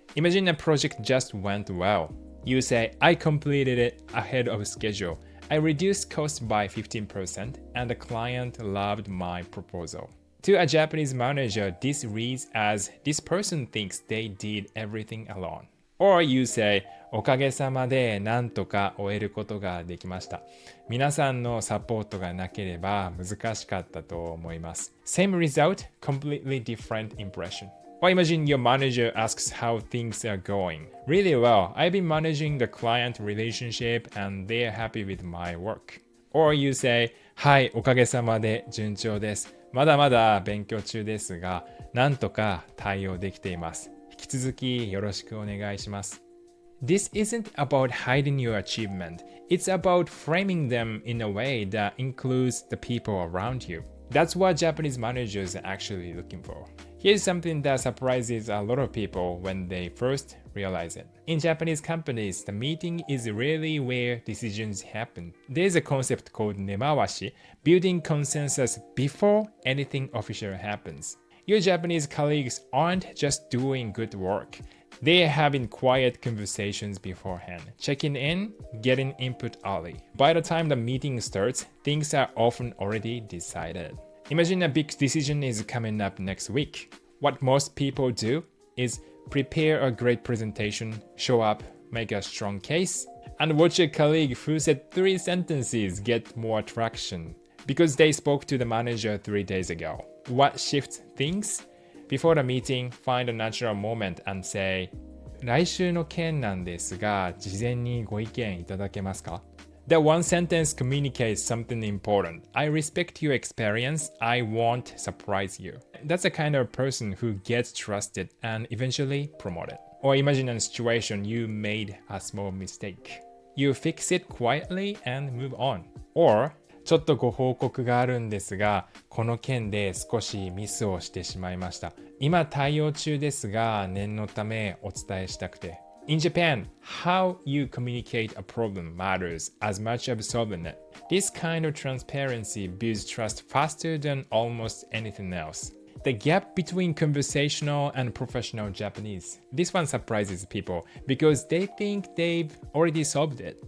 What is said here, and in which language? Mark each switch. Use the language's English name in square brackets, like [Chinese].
[English] Imagine a project just went well. You say, I completed it ahead of schedule. I reduced costs by 15% and the client loved my proposal. To a Japanese manager, this reads as this person thinks they did everything alone. Or you say, [Japanese] おかげさまでなんとか終えることができました。皆さんのサポートがなければ難しかったと思います。 [English] Same result, completely different impression. Or imagine your manager asks how things are going. Really well, I've been managing the client relationship and they're happy with my work. Or you say, [Japanese] はい、おかげさまで順調です。まだまだ勉強中ですが、なんとか対応できています。引き続きよろしくお願いします。 [English] This isn't about hiding your achievement. It's about framing them in a way that includes the people around you. That's what Japanese managers are actually looking for. Here's something that surprises a lot of people when they first realize it. In Japanese companies, the meeting is really where decisions happen. There's a concept called nemawashi, building consensus before anything official happens. Your Japanese colleagues aren't just doing good work. They're having quiet conversations beforehand, checking in, getting input early. By the time the meeting starts, things are often already decided. Imagine a big decision is coming up next week. What most people do is prepare a great presentation, show up, make a strong case, and watch a colleague who said 3 sentences get more traction because they spoke to the manager 3 days ago. What shifts things? Before the meeting, find a natural moment and say, [Japanese] 来週の件なんですが、事前にご意見いただけますか? [English] That one sentence communicates something important. I respect your experience. I won't surprise you. That's the kind of person who gets trusted and eventually promoted. Or imagine a situation you made a small mistake. You fix it quietly and move on. [Japanese] Or, ちょっとご報告があるんですが、この件で少しミスをしてしまいました。今対応中ですが、念のためお伝えしたくて。 [English] In Japan, how you communicate a problem matters as much as solving it. This kind of transparency builds trust faster than almost anything else. The gap between conversational and professional Japanese. This one surprises people because they think they've already solved it.